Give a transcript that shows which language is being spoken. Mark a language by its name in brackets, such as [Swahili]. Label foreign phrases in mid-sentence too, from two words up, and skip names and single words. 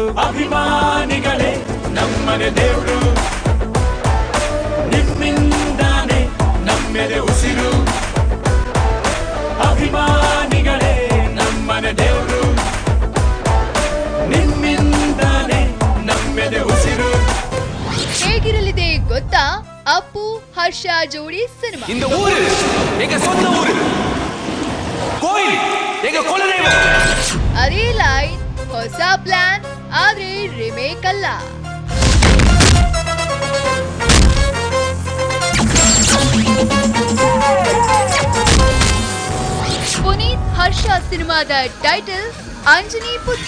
[Kannada] ಅಭಿಮಾನಿಗಳೇ ನಮ್ಮನೆ ದೇವ್ರು, ನಿಮ್ಮಿಂದಾನೆ ನಮ್ಮೆದೆ ಉಸಿರು. ಅಭಿಮಾನಿಗಳೇ ನಮ್ಮನೆ ದೇವ್ರು, ನಿಮ್ಮಿಂದಾನೆ ನಮ್ಮೆದೆ ಉಸಿರು. ಹೇಗಿರಲಿದೆ ಗೊತ್ತಾ? ಅಪ್ಪು ಹರ್ಷ ಜೋಡಿ ಸಿನಿಮಾ. [Tamil] இந்த ஊரு எங்க சொந்த ஊரு, கோயில் எங்க குலதெய்வம். [Kannada] ಅದೇ ಲೈನ್, ಹೊಸ ಪ್ಲಾನ್, ಆದ್ರೆ ರಿಮೇಕ್ ಅಲ್ಲ. ಪುನೀತ್ ಹರ್ಷ ಸಿನಿಮಾದ ಟೈಟಲ್ ಅಂಜನಿ ಪುತ್ರ.